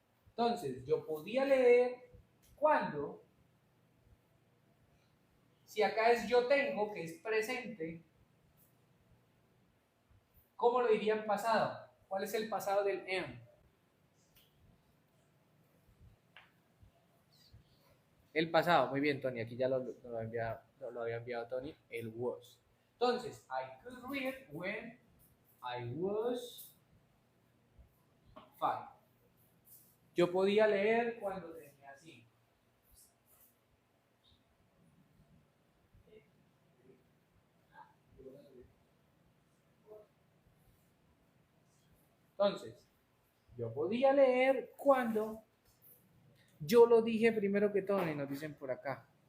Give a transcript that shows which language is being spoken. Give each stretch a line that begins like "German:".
Spanish: Entonces, yo podía leer cuando, si acá es yo tengo, que es presente, ¿cómo lo diría en pasado? ¿Cuál es el pasado del am? El pasado, muy bien, Tony. Aquí ya lo había enviado Tony. El was.
English: Entonces, I could read when I was 5.
Spanish: Yo podía leer cuando tenía 5. Entonces, yo podía leer cuando yo lo dije primero que Tony, nos dicen por acá.